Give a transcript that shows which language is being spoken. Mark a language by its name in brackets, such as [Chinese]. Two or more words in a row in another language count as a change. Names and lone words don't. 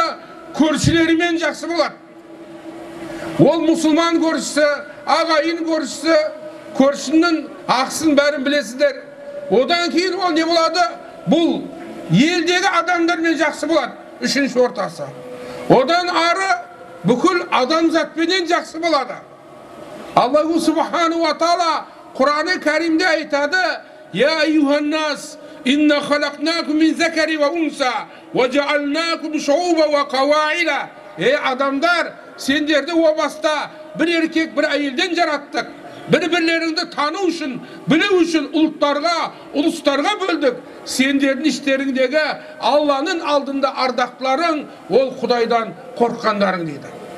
[Kazakh] Көршілерімен жақсы болады. Ол мұсылман көршісі, ағайын көршісі, көршінің ақсын бәрін білесіздер. Одан кейін ол не болады? Бұл елдегі адамдармен жақсы болады. Үшінші ортасы. Одан ары бүкіл адамзатпенен жақсы болады. [Arabic] الله سبحانه وتعالى [Kazakh] Құраны Кәримде айтады: [Arabic] "يا أيها الناس إنا خلقناكم من ذكر وأنثى وجعلناكم شعوبا وقبائل." [Kazakh] Ей адамдар, сендерді о баста бір еркек, бір әйелден жараттық. Бір-бірлеріңді тану үшін, білу үшін ұлыстарға бөлдік. Сендердің іштеріңдегі Алланың алдында ардақтыларың, ол Құдайдан қорққандарың дейді.